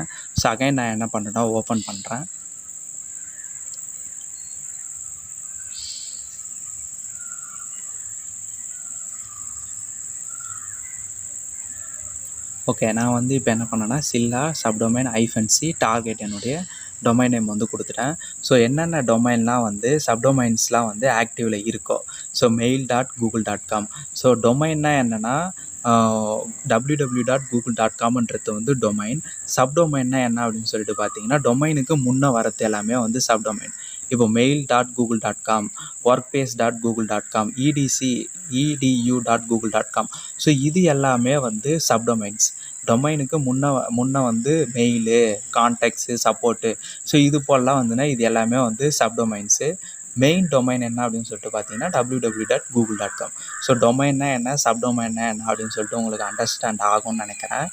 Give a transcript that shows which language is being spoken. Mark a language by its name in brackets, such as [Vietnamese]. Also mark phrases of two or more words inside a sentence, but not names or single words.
[English] so again [Tamil] நான் என்ன பண்ணுறேன்னா ஓப்பன் பண்ணுறேன். ஓகே, நான் வந்து இப்போ என்ன பண்ணேன்னா சில்லா [English] subdomain -c target [Tamil] என்னுடைய [English] domain name [Tamil] வந்து கொடுத்துட்டேன். ஸோ என்னென்ன டொமைன்லாம் வந்து சப்டொமைன்ஸ்லாம் வந்து ஆக்டிவில் இருக்கோ, ஸோ mail.google.com. ஸோ டொமைன்னா என்னென்னா www.google.comன்றது வந்து டொமைன். சப்டொமைன்னா என்ன அப்படின்னு சொல்லிட்டு பார்த்தீங்கன்னா, டொமைனுக்கு முன்னே வரது எல்லாமே வந்து சப்டொமைன். இப்போ mail.google.com, workspace.google.com, edu.google.com. ஸோ இது எல்லாமே வந்து சப்டொமைன்ஸ். டொமைனுக்கு முன்னே வந்து மெயிலு, கான்டாக்ட்ஸு, சப்போர்ட்டு, ஸோ இது போலலாம் வந்துன்னா இது எல்லாமே வந்து சப்டொமைன்ஸு. [English] main domain [Tamil] என்ன அப்படின்னு சொல்லிட்டு பார்த்தீங்கன்னா www.google.com. ஸோ டொமைன்னா என்ன, சப்டொமைன்னா என்ன அப்படின்னு சொல்லிட்டு உங்களுக்கு அண்டர்ஸ்டாண்ட் ஆகும்னு நினைக்கிறேன்.